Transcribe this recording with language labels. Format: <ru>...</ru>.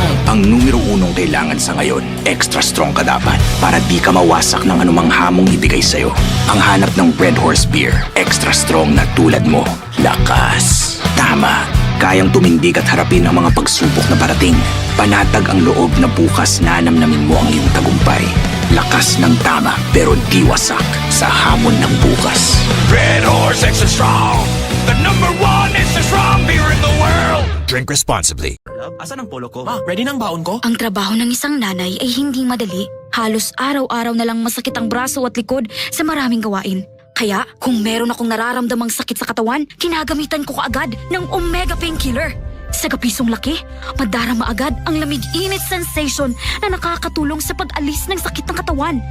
<tl>Ang numero 1 kailangan sa ngayon, extra strong ka dapat para di ka mawasak ng anumang hamong ibigay sa'yo. Ang hanap ng Red Horse Beer, extra strong na tulad mo. Lakas. Tama. Kayang tumindig at harapin ang mga pagsubok na parating. Panatag ang loob na bukas na namnamin mo ang iyong tagumpay. Lakas ng tama pero di wasak sa hamon ng bukas.</tl> <en>Red Horse Extra Strong, the #1 extra strong beer in the world. Drink responsibly.</en> <tl>Asan ang polo ko?</tl> <en>Ready</en> <tl>na ang baon ko? Ang trabaho ng isang nanay ay hindi madali. Halos araw-araw na lang masakit ang braso at likod sa maraming gawain. Kaya kung meron akong nararamdamang sakit sa katawan, kinagamitan ko kaagad ng Omega Painkiller. Sa gapisong laki, madarama agad ang lamig-init sensation na nakakatulong sa pag-alis ng sakit ng katawan.</tl>